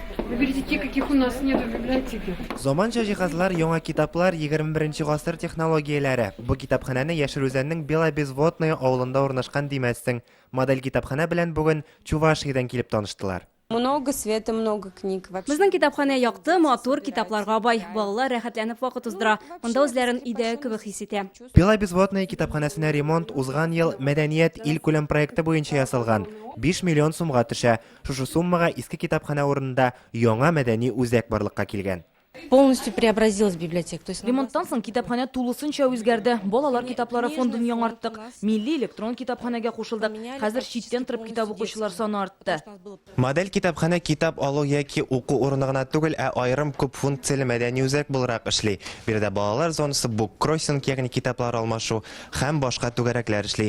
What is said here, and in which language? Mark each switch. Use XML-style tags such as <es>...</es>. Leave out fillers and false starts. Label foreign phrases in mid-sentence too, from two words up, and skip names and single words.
<ru>Видите, каких у нас нет в библиотеке.</ru> <tt>Заманча җиһазлар, яңа китаплар, 21 гасыр технологияләре. Бу китапханәне Яшел Үзәннең Белобезводная авылында урнашкан димәссең. Модель китапханә белән бүген Чувашиядән килеп таныштылар.</tt> <ru>Много света, много книг.</ru> <tt>Безнең китапханә якты, матур китапларга бай. Балалар рәхәтләнеп вакыт уздыра. Монда үзләрен өйдә кебек хис итә. Белобезводная китапханәсенә ремонт узган ел Мәдәният ил күләм проекты буенча ясалган. 5 миллион сумга төшә. Шушы суммага иске китапханә урынында яңа мәдәни үзәк барлыкка килгән.</tt> <ru>Полностью преобразилась библиотека. То есть</ru> <tt>Ремонттан соң китапханә тулысынча үзгәрде. Балалар китаплары фондын яңарттык. Милли электрон китапханәгә кушылдык. Хәзер читтән торып китап укучылар саны артты. Модель китапханә китап алу яки уку урыны гына түгел, ә айрым күп функцияле мәдәни үзәк буларак эшли. Биредә балалар зонасы, бук кроссинг, ягъни китаплар алмашу һәм башка түгәрәкләр эшли.</tt>